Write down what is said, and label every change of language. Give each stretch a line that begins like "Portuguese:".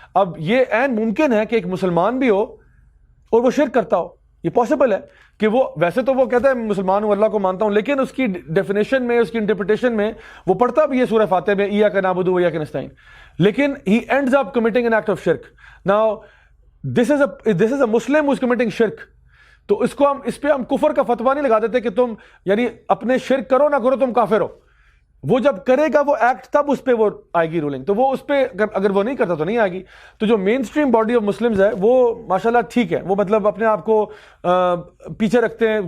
Urdu: اب یہ عین ممکن ہے کہ ایک مسلمان بھی ہو اور وہ شرک کرتا ہو, یہ پاسبل ہے کہ وہ ویسے تو وہ کہتا ہے مسلمان ہوں, اللہ کو مانتا ہوں, لیکن اس کی ڈیفینیشن میں, اس کی انٹرپریٹیشن میں وہ پڑھتا بھی ہے سورہ فاتحہ میں
Arabic: ایاک نعبد و ایاک نستعین,
Urdu: لیکن
English: he ends up committing an act of shirk. Now this is a Muslim who is committing shirk.
Urdu: تو اس پہ ہم کفر کا فتویٰ نہیں لگا دیتے کہ تم یعنی اپنے شرک کرو نہ کرو تم کافر ہو. وہ جب کرے گا وہ ایکٹ تب اس پہ وہ آئے گی رولنگ, تو وہ اس پہ اگر وہ نہیں کرتا تو نہیں آئے گی. تو جو
English: mainstream body of Muslims
Urdu: ہے وہ ماشاءاللہ ٹھیک ہے, وہ مطلب اپنے آپ کو پیچھے رکھتے ہیں.